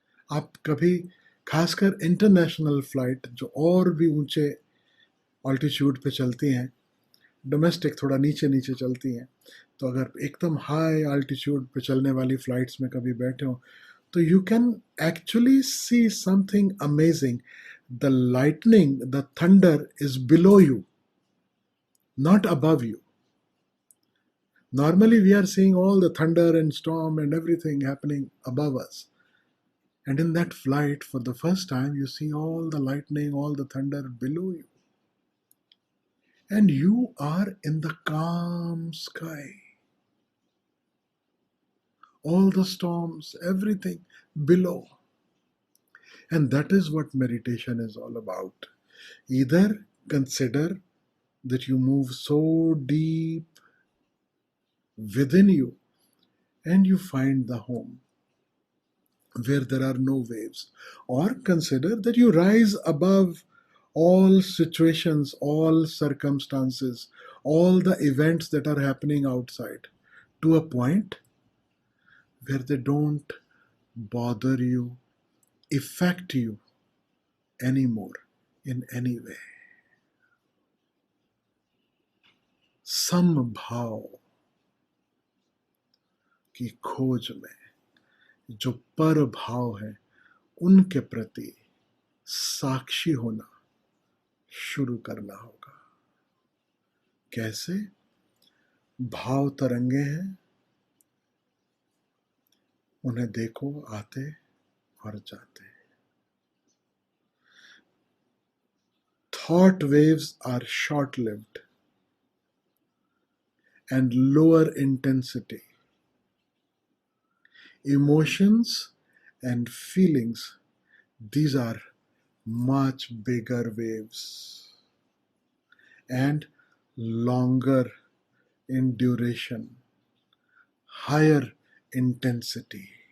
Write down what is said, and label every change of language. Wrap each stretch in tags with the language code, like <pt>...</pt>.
<hi>आप कभी, खासकर इंटरनेशनल फ्लाइट जो और भी ऊंचे ऑल्टीट्यूड पे चलती हैं, डोमेस्टिक थोड़ा नीचे नीचे चलती हैं, तो अगर एकदम हाई अल्टीट्यूड पे चलने वाली फ्लाइट्स में कभी बैठे हो तो</hi> <en>You can actually see something amazing. The lightning, the thunder is below you, not above you. Normally, we are seeing all the thunder and storm and everything happening above us. And in that flight, for the first time, you see all the lightning, all the thunder below you. And you are in the calm sky. All the storms, everything below. And that is what meditation is all about. Either consider that you move so deep within you and you find the home where there are no waves, or consider that you rise above all situations, all circumstances, all the events that are happening outside to a point where they don't bother you, affect you anymore in any way.</en> <hi>समभाव की खोज में जो पर भाव है उनके प्रति साक्षी होना शुरू करना होगा. कैसे? भाव तरंगे हैं, उन्हें देखो आते और जाते.</hi> <en>Thought waves are short lived and lower intensity. Emotions and feelings, these are much bigger waves and longer in duration, higher intensity.</en>